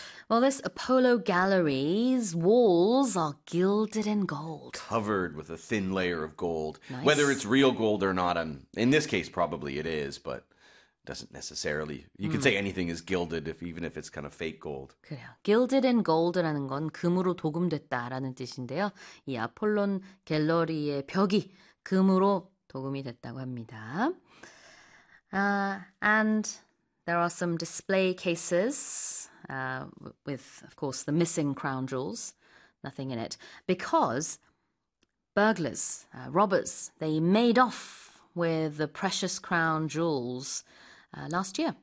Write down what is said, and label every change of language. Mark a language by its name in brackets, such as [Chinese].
[English] Well, this Apollo Gallery's walls are gilded in gold. Covered with a thin layer of gold. Nice. Whether it's real gold or not, in this case probably it is, but doesn't necessarily. You could say anything is gilded, even if it's kind of fake gold. [Korean] 그래요. [English] Gilded in gold [Korean] 라는 건 금으로 도금됐다라는 뜻인데요. 이 아폴론 갤러리의 벽이 금으로 도금이 됐다고 합니다. [English] And there are some display cases with, of course, the missing crown jewels. Nothing in it. Because burglars, robbers, they made off with the precious crown jewels last year.